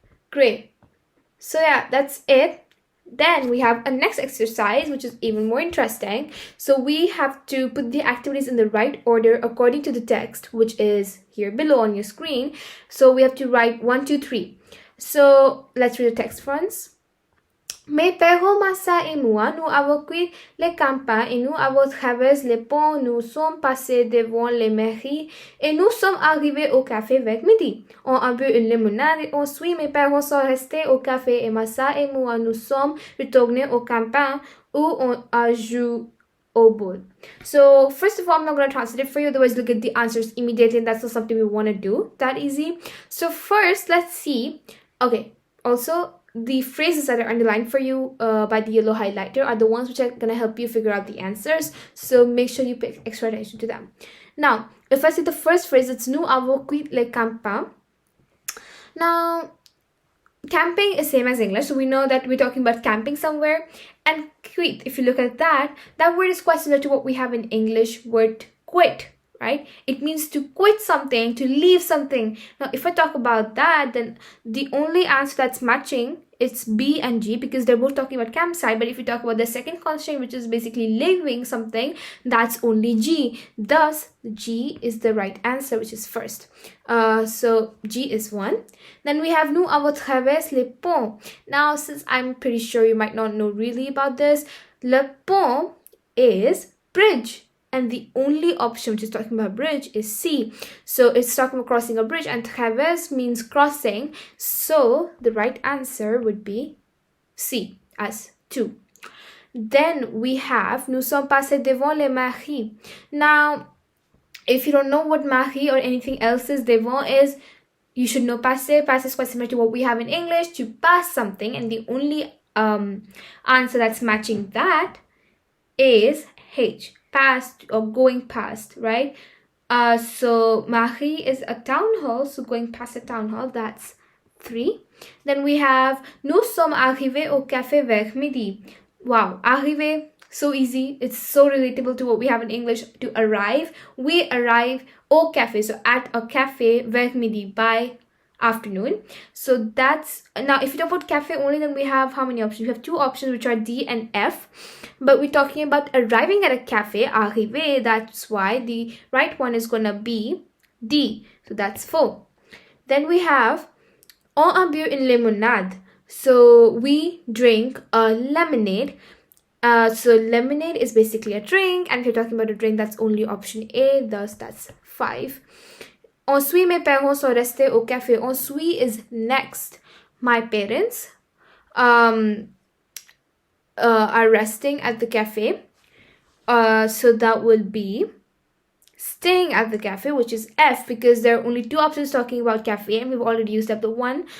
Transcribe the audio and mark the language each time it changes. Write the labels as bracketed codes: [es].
[en] Great. So yeah, that's it. Then we have a next exercise which is even more interesting. So we have to put the activities in the right order according to the text, which is here below on your screen. So we have to write 1, 2, 3. So let's read the text once. [fr] Mes parents, Massa et moi, nous avons quitté les campagnes et nous avons traversé les ponts, nous sommes passés devant les mairies et nous sommes arrivés au café vers midi. On a bu une limonade et ensuite mes parents sont restés au café et Massa et moi, nous sommes retournés au camping où on a joué au ball. [en] So first of all, I'm not going to translate it for you, otherwise you'll get the answers immediately and that's not something we want to do that easy. So first, let's see. Okay, also the phrases that are underlined for you by the yellow highlighter are the ones which are going to help you figure out the answers. So make sure you pay extra attention to them. Now, if I see the first phrase, it's [fr] nous avons quitté les campagnes. [en] Now, camping is same as English, so we know that we're talking about camping somewhere. And quit, if you look at that word is quite similar to what we have in English word quit. Right? It means to quit something, to leave something. Now, if I talk about that, then the only answer that's matching is B and G because they're both talking about campsite. But if you talk about the second constraint, which is basically leaving something, that's only G. Thus, G is the right answer, which is first. So G is 1. Then we have [fr] nous avons traversé les ponts. [en] Now, since I'm pretty sure you might not know really about this, le pont is bridge. And the only option which is talking about bridge is C. So it's talking about crossing a bridge, and traverse means crossing. So the right answer would be C as 2. Then we have [fr] nous sommes passés devant les mairies. [en] Now, if you don't know what mairie or anything else is, devant is, you should know passer. Passer is quite similar to what we have in English, to pass something. And the only answer that's matching that is H. Past or going past, right? So mairie is a town hall, so going past a town hall, that's 3. Then we have [fr] nous sommes arrivés au café vers midi. [en] Wow, arriver, so easy. It's so relatable to what we have in English, to arrive. We arrive [fr] au café, [en] so at a cafe [fr] vers midi, [en] by afternoon. So that's, now if you talk about cafe only, then we have how many options? We have 2 options, which are D and F, but we're talking about arriving at a cafe, arriver. That's why the right one is gonna be D. So that's 4. Then we have [fr] on a bu une limonade. [en] So we drink a lemonade. So lemonade is basically a drink, and if you're talking about a drink, that's only option A, thus that's 5. [fr] On suit, mes parents sont restés au café. [en] On suit is next. My parents are resting at the cafe. So that will be staying at the cafe, which is F, because there are only 2 options talking about cafe and we've already used up the 1.